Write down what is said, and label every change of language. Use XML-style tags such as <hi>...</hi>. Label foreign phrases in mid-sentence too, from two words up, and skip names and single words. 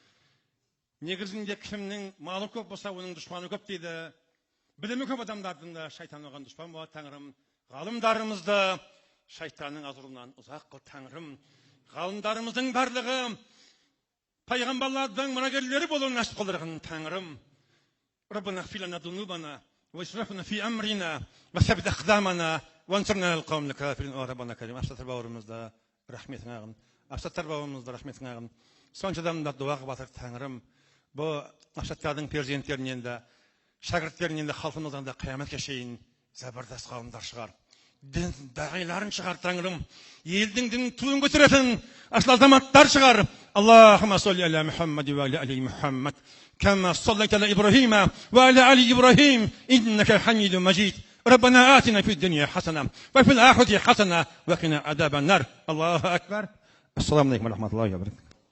<kk>Негізінде кімнің малы көп болса, оның дұшпаны көп дейді. Білімі көп адамдардың да шайтан оған дұшпан болады Тәңірім. Ғалымдарымызды шайтанның азуынан ұзақ қыл Тәңірім. Ғалымдарымыздың барлығы пайғамбарлардың мұрагерлері болуын нәсіп қылдырған Тәңірім.</kk> <ar>ربنا اغفر لنا ذنوبنا وإسرافنا في أمرنا وثبت أقدامنا وانصرنا على القوم الكافرين. О ربنا كريم,</ar> <kk>Әбсаттар бауырымызды рахметің ағын. Әбсаттар бауырымызды рахметің ағын. Соншадан да дуа қылып жатыр Тәңірім. Бұл Әбсаттардың перзенттерінен де, шәкірттерінен де, халқымыздан да қияметке шейін забардас қауымдар шығар. Дін дағиларын шығар Тәңірім. Елдің дінін туын көтеретін асыл азаматтар шығар.</kk> <ar>اللهم صل على محمد وعلى آل محمد. كما صليت على إبراهيم وعلى آل إبراهيم إنك حميد مجيد. ربنا آتنا في الدنيا حسنة وفي الآخرة حسنة وقنا عذاب النار. الله أكبر. السلام عليكم ورحمة الله وبركاته.</ar>